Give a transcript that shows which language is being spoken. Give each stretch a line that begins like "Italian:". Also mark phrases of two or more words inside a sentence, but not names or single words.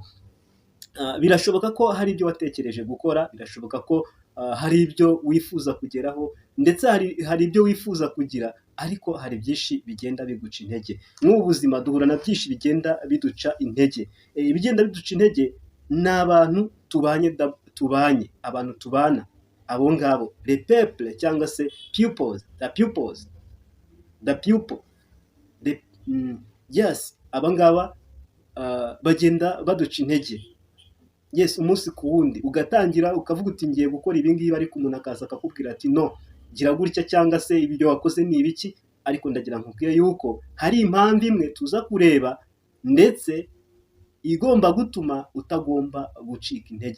Kinyarwanda: Birashoboka ko hari ibyo watekereje gukora, birashoboka ko hari ibyo wifuza kugeraho, ndetse hari ibyo wifuza kugira, ariko hari byinshi bigenda biguca intege. Nk'ubu buzima duhura na byinshi bigenda biduca intege. Ibigenda biduca intege ni abantu tubanye, abantu tubana, abo ngabo
French: les peuples
Kinyarwanda: cyangwa se pupils,
English: the pupil, yes,
Kinyarwanda: aba ngaba bagenda baduca intege. Yes, umunsi ku wundi ugatangira ukavuga uti ngiye gukora ibi ngibi, ariko umuntu akaza akakubwira ati no, gira gutya, cyangwa se ibyo wakoze ni ibiki. Ariko ndagira nkubwire yuko hari impamvu imwe tuza kureba, ndetse igomba gutuma utagomba gucika intege.